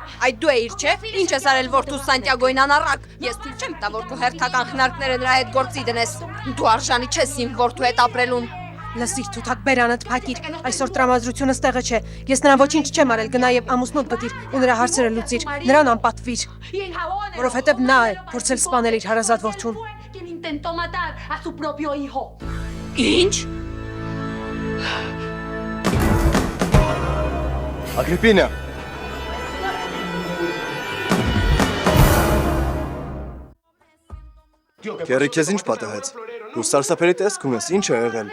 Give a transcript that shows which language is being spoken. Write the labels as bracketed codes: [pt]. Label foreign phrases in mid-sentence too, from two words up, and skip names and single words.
[hy] Այդ դու էիր, չէ՞։ Ինչ ես արել որդու Սանտիագոյին անառակ։ Ես թույլ չեմ տա, որ քո հերթական խնարկները նրա հետ գործի դնես։ Դու արժանի չես իմ որդու հետ ապրելուն։ Լսիր, թութակ բերանդ փակիր, այսօր տրամադրությունը ստեղը չէ։ Ես նրան ոչինչ չեմ արել, գնա եւ ամուսնուդ գտիր ու նրա հարցերը լուծիր, նրան անպատվիր, որովհետեւ նա է փորձել սպանել իր հարազատ որդուն։ [es] intentó matar a su propio hijo. [hy] Ինչ? Ագրիպինա։ Քերի քեզ ինչ պատահեց։ Դու սարսափելի տեսք ունես, ինչ է եղել։